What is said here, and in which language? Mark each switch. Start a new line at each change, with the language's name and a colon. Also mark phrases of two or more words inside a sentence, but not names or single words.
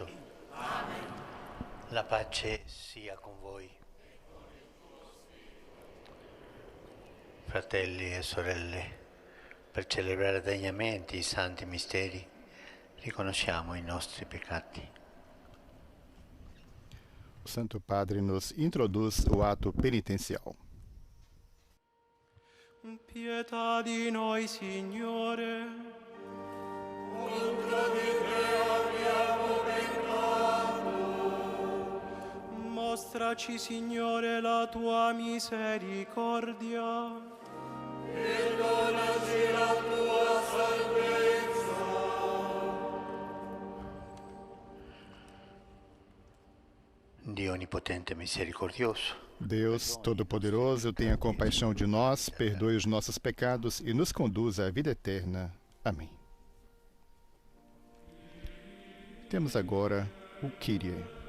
Italian: Amen. La pace sia con voi. Fratelli e sorelle, per celebrare degnamente i santi misteri, riconosciamo i nostri peccati.
Portuguese: O Santo Padre nos introduz o ato penitencial.
Italian: Pietà di noi, Signore. Contro di te abbiamo peccato. Mostraci, Signore, la tua misericordia. E donaci la tua salvezza. Dio Onnipotente e Misericordioso,
Portuguese: Deus Todo-Poderoso, tenha compaixão de nós, perdoe os nossos pecados e nos conduza à vida eterna. Amém. Temos agora o Kyrie.